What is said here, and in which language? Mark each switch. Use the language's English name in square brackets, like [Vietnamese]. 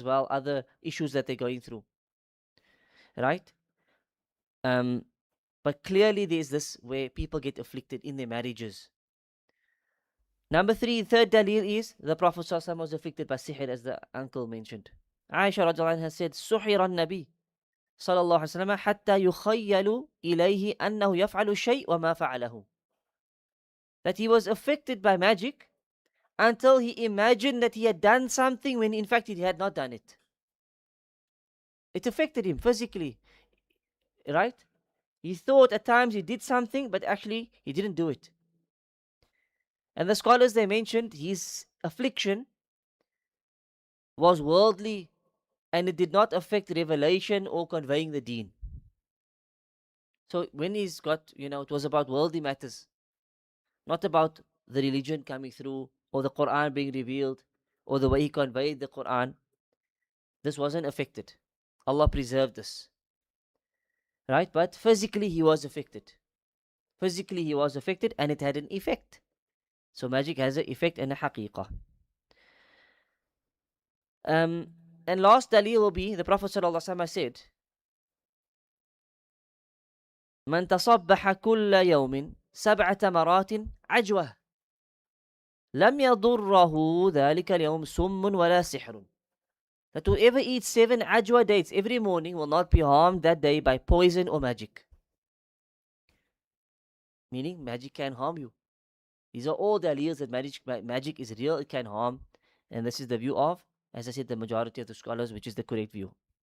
[English] Other issues that they're going through. Right? But clearly there is this where people get afflicted in their marriages. Number three, third dalil is the Prophet ﷺ was afflicted by sihr, as the uncle mentioned. Aisha radiallahu anha said, [Arabic] سُحِرَ النبي صلى الله عليه وسلم حتى يخيل إليه أنه يفعل الشيء وما فعله. [English] That he was affected by magic until he imagined that he had done something when in fact he had not done it. It affected him physically, right? He thought at times he did something, but actually he didn't do it. And the scholars, they mentioned his affliction was worldly and it did not affect revelation or conveying the deen. So when he's got, it was about worldly matters, not about the religion coming through or the Qur'an being revealed or the way he conveyed the Qur'an. This wasn't affected. Allah preserved this. Right? But physically he was affected. Physically he was affected and it had an effect. So magic has an effect and a haqiqah. And last dalil will be the Prophet ﷺ said, [Arabic] من تصبح كل يوم 7 مرات عجوة لم يضره ذلك اليوم سم ولا سحر. [English] That whoever eats 7 ajwa dates every morning will not be harmed that day by poison or magic. Meaning magic can harm you. These are all dalils that magic is real, it can harm. And this is the view of, as I said, the majority of the scholars, which is the correct view.